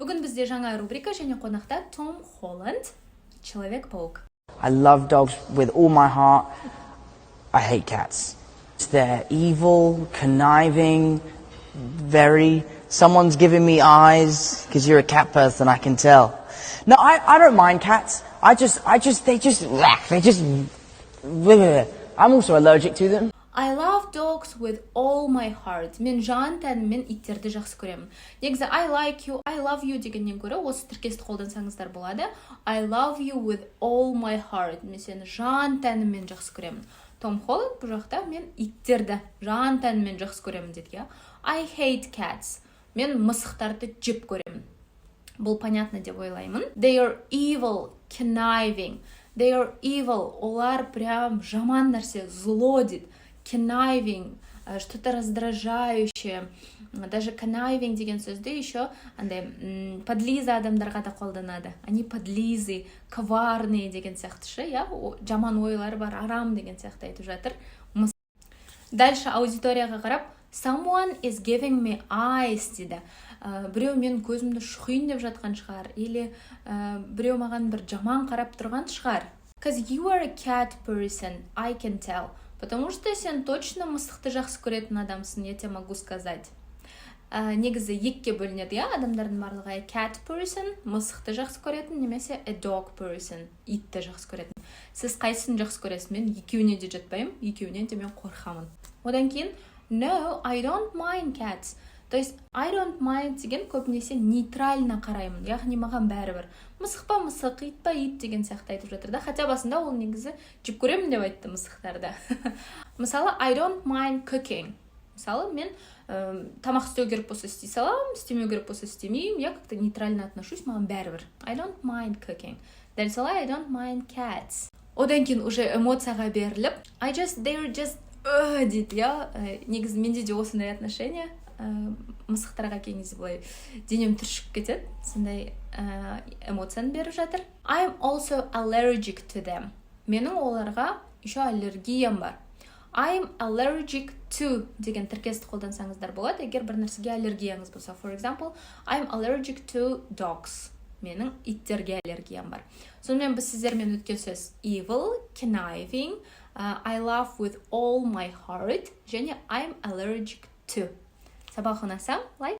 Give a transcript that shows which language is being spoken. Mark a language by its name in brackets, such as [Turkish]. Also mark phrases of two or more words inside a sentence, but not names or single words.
[Kazakh] Бүгін бізде жаңа рубрика және қонақта Том Холланд, Человек-паук. [English] I love dogs with all my heart. I hate cats. They're evil, conniving, very... Someone's giving me eyes, because you're a cat person, I can tell. No, I don't mind cats. They just... I'm also allergic to them. I love dogs with all my heart. [Kazakh] Мен жан тәніммен иттерді жақсы көремін. Негізі [English] I like you, I love you [Kazakh] дегеннен гөрі осы тіркесті қолдансаңыздар болады. [English] I love you with all my heart. [Kazakh] Мен сені жан тәніммен жақсы көремін. Том Холланд бұл жақта мен иттерді жан тәніммен жақсы көремін деді. [English] I hate cats. [Kazakh] Мен мысықтарды жеп көремін. Бұл понятно деп ойлаймын. [English] They are evil, conniving. They are evil. [Kazakh] Олар прям жаман нәрсе, зло дейді. [Russian] Conniving, что-то раздражающее. [Kazakh] Даже conniving деген сөзді еще подлиза адамдарға да қолданады. [Russian] Они подлизы, коварные [Kazakh] деген сияқты ше, я, жаман ойлары бар, арам деген сияқты айтып жатыр. Дальше аудиторияға қарап, [English] someone is giving me eyes дейді. [Kazakh] Біреу мен көзімді шұқиын деп жатқан шығар, или біреу маған бір жаман қарап тұрған шығар. [English] Because you are a cat person, I can tell. [Russian] Потому что [Kazakh] сен точно мысықты жақсы көретін адамсың, [Russian] я тебе могу сказать. [Kazakh] Негізі екке бөлінеді, адамдардың барлығы [English] a cat person, [Kazakh] мысықты жақсы көретін, немесе [English] a dog person, [Kazakh] итті жақсы көретін. Сіз қайсысын жақсы көресіз? Мен екеуіне де жатпаймын, екеуінен де мен қорқамын. Одан кейін, [English] no, I don't mind cats. [Russian] То есть, [English] I don't mind [Kazakh] деген көбінесе нейтрально қараймын, яғни маған бәрібір. Мысық па мысық, ит па ит деген сияқты айтып жатыр да. Хотя басында ол негізі жеп көремін деп айтты мысықтарды. Мысалы, [English] I don't mind cooking. [Kazakh] Мысалы, мен тамақ істеу керек болса істей саламын, істемеу керек болса істемеймін, [Russian] я как-то нейтрально отношусь, [Kazakh] маған бәрібір. [English] I don't mind cooking. [Kazakh] Дәл солай, [English] I don't mind cats. [Kazakh] Одан кейін уже эмоцияға беріліп, [English] they're just [Kazakh] дейді, негізі менде де осындай отношение. Мысықтарға кейінгі былай денем түршіп кетеді, сондай эмоцияны беріп жатыр. [English] I'm also allergic to them. [Kazakh] Менің оларға еще аллергиям бар. [English] I'm allergic to [Kazakh] деген тіркесті қолдансаңыздар болады, егер бір нәрсеге аллергияңыз болса. [English] For example, I'm allergic to dogs. [Kazakh] Менің иттерге аллергиям бар. Сонымен біз сіздермен өткен сөз [English] evil, conniving, I love with all my heart [Kazakh] және [English] I'm allergic to. [Kazakh] Сабақ ұнаса, лайк.